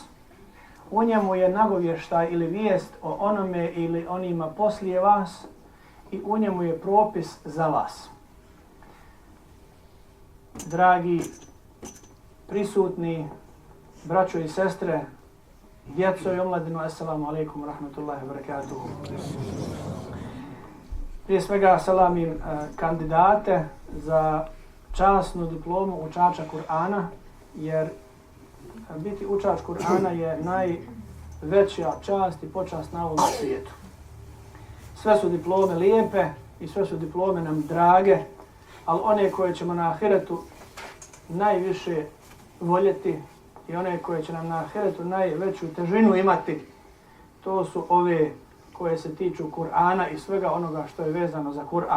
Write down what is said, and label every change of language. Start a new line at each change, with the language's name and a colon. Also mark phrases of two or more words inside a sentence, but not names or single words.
Bosnian: U njemu je nagovještaj ili vijest o onome ili onima poslije vas i u njemu je propis za vas. Dragi prisutni, braćo i sestre, djeco i omladino,
Arabic: السلام عليكم رحمة الله وبركاته.
Bosnian: Prije svega salamim kandidate za časnu diplomu učača Kur'ana, jer biti učač Kur'ana je najveća čast i počast na ovom svijetu. Sve su diplome lijepe i sve su diplome nam drage, ali one koje ćemo na ahiretu najviše voljeti i one koje će nam na ahiretu najveću težinu imati, to su ove koje se tiču Kur'ana i svega onoga što je vezano za Kur'an.